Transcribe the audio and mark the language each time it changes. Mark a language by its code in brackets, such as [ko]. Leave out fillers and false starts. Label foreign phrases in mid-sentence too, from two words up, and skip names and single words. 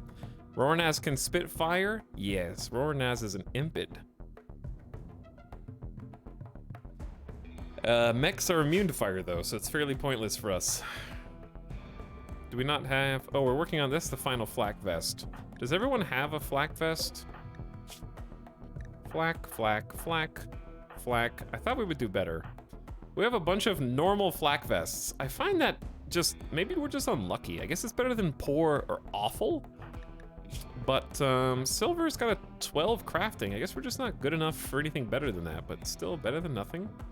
[en] Rornaz can spit fire? Yes, Rornaz is an impid. Mechs are immune to fire though, so it's fairly pointless for us. Do we not have... Oh, we're working on this, the final flak vest. Does everyone have a flak vest? Flak, flak, flak, flak. I thought we would do better. We have a bunch of normal flak vests. I find that just... Maybe we're just unlucky. I guess it's better than poor or awful. But silver's got a 12 crafting. I guess we're just not good enough for anything better than that, but still better than nothing.